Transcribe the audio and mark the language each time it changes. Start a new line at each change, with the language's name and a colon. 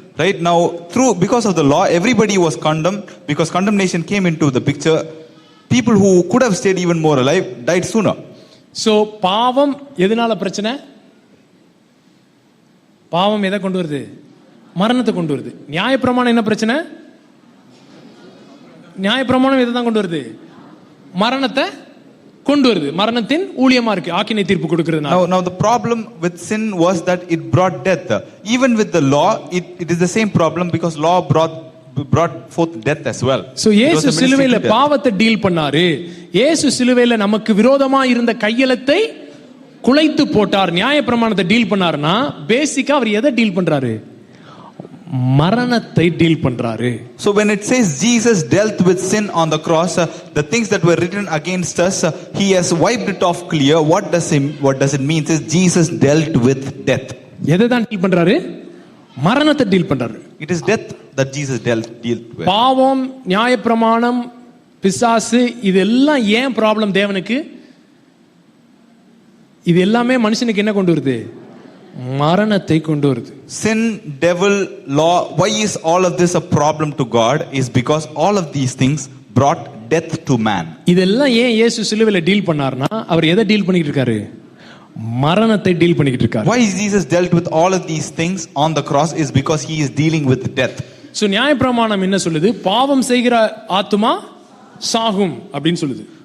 English: Right now, because of the law, everybody was condemned. Because condemnation came into the picture, people who could have stayed even more alive died sooner.
Tamil: So பாவம் எதனால பிரச்சனை? பாவம் எதை கொண்டு வருது? மரணத்தை கொண்டு வருது. நியாயப்பிரமாணம் என்ன பிரச்சனை? நியாயப்பிரமாணம் எதை தான் கொண்டு வருது? மரணத்தை கொண்டு வருது. மரணத்தின் ஊழியமா இருக்கு ஆக்கினை தீர்ப்பு கொடுக்கிறதுனால.
English: Now the problem with sin was that it brought death. Even with the law, it is the same problem because law brought forth death as well.
Tamil: So இயேசு சிலுவையில பாவத்தை டீல் பண்ணாரு. இயேசு சிலுவையில நமக்கு விரோதமா இருந்த கையெழுத்தை குலைத்து போட்டார். நியாயப்பிரமாணத்தை டீல் பண்ணாருன்னா பேசிக்கா அவர் எதை டீல் பண்றாரு? மரணத்தை டீல் பண்றாரு.
English: So when it says Jesus dealt with sin on the cross, the things that were written against us, he has wiped it off clear. What does it mean? It says Jesus dealt with death.
Tamil: எதை தான் deal பண்றாரு? மரணத்தை deal பண்றாரு.
English: It is death that Jesus dealt with.
Tamil: பாவம், நியாயப்பிரமாணம், பிசாசு இதெல்லாம் ஏன் ப்ராப்ளம் தேவனுக்கு? இது எல்லாமே மனுஷனுக்கு என்ன கொண்டு வருது? மரணத்தை கொண்டு வருது.
English: Sin, devil, law, why is all of this a problem to God? Is because all of these things brought death to man.
Tamil: இதெல்லாம் ஏன் இயேசு சிலுவையில டீல் பண்ணார்னா அவர் எதை டீல் பண்ணிட்டு இருக்காரு? மரணத்தை டீல் பண்ணிட்டு இருக்காரு.
English: Why Jesus dealt with all of these things on the cross is because he is dealing with death.
Tamil: So நியாயப்பிரமாணம் என்ன சொல்லுது? பாவம் செய்கிற ஆத்துமா சாகும் அப்படினு சொல்லுது.